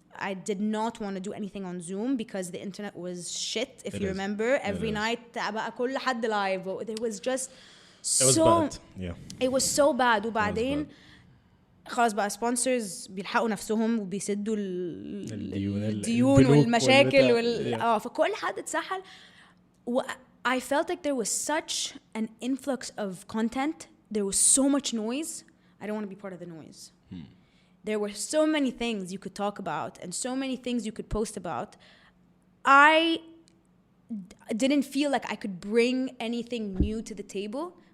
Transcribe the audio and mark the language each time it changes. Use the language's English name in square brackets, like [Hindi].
[English] I did not want to do anything on Zoom because the internet was shit, if you remember. Every night [Arabic] بقى كل حد live. [English] There was just so... It was bad. Yeah. It was so bad. [Arabic] وبعدين خلاص بقى sponsors بيلحقوا نفسهم وبيسدوا الديون والمشاكل فكل حد اتسحل. [English] I felt like there was such an influx of content. There was so much noise. I don't want to be part of the noise. There were so many things you could talk about and so many things you could post about. I didn't feel like I could bring anything new to the table.